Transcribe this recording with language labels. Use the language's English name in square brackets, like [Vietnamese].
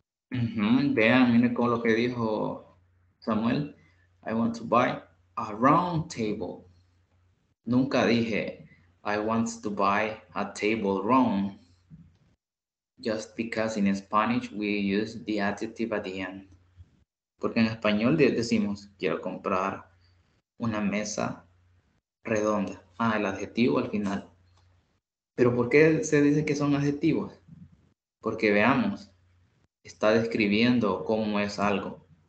[Spanish] Vean, miren con lo que dijo Samuel. [English] I want to buy a round table. [Spanish] Nunca dije, [English] I want to buy a table round. Just because in Spanish we use the adjective at the end. [Spanish] Porque en español decimos, quiero comprar una mesa redonda. El adjetivo al final. Pero ¿por qué se dice que son adjetivos? Porque veamos, está describiendo cómo es algo.